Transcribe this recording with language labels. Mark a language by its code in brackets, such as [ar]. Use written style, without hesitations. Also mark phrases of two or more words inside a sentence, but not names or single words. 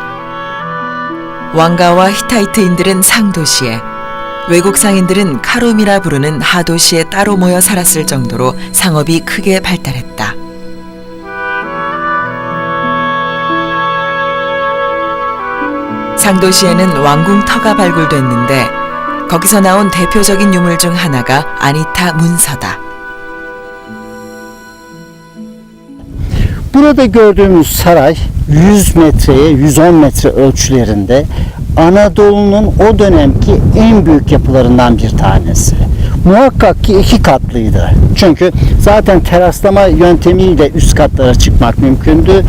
[ko] 왕가와 히타이트인들은 상도시에, 외국 상인들은 카롬이라 부르는 하도시에 따로 모여 살았을 정도로 상업이 크게 발달했다. 상도시에는 왕궁터가 발굴됐는데 거기서 나온 대표적인 유물 중 하나가 아니타 문서다. [tr] Burada gördüğümüz saray 100 metreye 110 metre ölçülerinde Anadolu'nun o dönemki en büyük yapılarından bir tanesi. Muhakkak ki 2 katlıydı. Çünkü zaten teraslama yöntemiyle üst katlara çıkmak mümkündü.